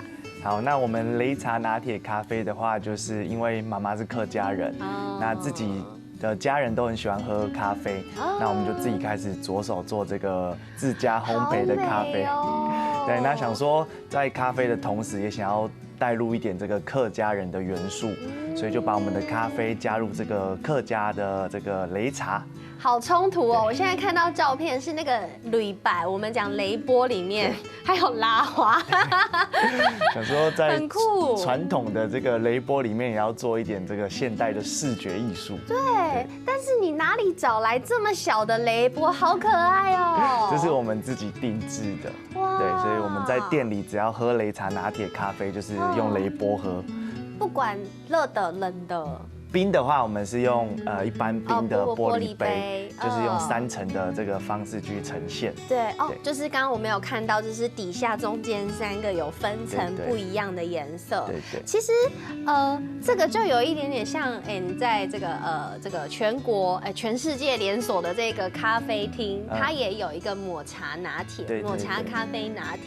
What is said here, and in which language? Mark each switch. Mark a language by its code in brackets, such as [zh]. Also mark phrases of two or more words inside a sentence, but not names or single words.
[zh] 好，那我們擂茶拿鐵咖啡的話，就是因為媽媽是客家人，那自己的家人都很喜歡喝咖啡，那我們就自己開始着手做這個自家烘焙的咖啡。對，那想說在咖啡的同時，也想要帶入一點這個客家人的元素，所以就把我們的咖啡加入這個客家的這個擂茶。好衝突哦！我現在看到照片是那個擂擺，我們講擂缽裡面還有拉花，想說在很酷。傳統的這個擂缽裡面也要做一點這個現代的視覺藝術。對，但是你哪裡找來這麼小的擂缽？好可愛哦！這是我們自己定制的。哇！對，所以我們在店裡只要喝擂茶拿鐵咖啡，就是用擂缽喝，不管熱的冷的。冰的話，我們是用一般冰的玻璃杯，就是用3層的這個方式去呈現。對哦，就是剛剛我們有看到，就是底下中間3個有分層不一樣的顏色。對對。其實這個就有一點點像你在這個全國全世界連鎖的這個咖啡廳，它也有一個抹茶拿鐵、抹茶咖啡拿鐵。